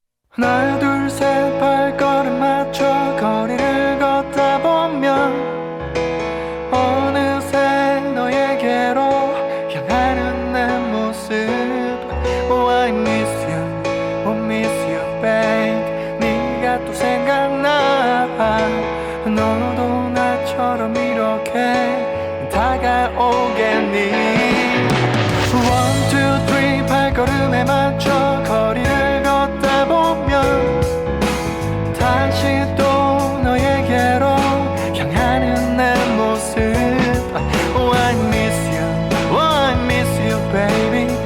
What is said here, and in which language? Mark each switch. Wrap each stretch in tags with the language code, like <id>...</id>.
<ko>하나 둘 셋 발걸음 맞춰 거리를 걷다 보면 어느새 너에게로 향하는 내 모습.</ko> <en>Oh I miss you, oh miss you babe.</en> <ko>네가 또 생각나. 너도 나처럼 이렇게 다가오겠니.</ko> <en>One, two, three</en> <ko>발걸음에 맞춰 거리를 걷다 보면 다시 또 너에게로 향하는 내 모습.</ko> <en>Oh I miss you, oh I miss you baby.</en>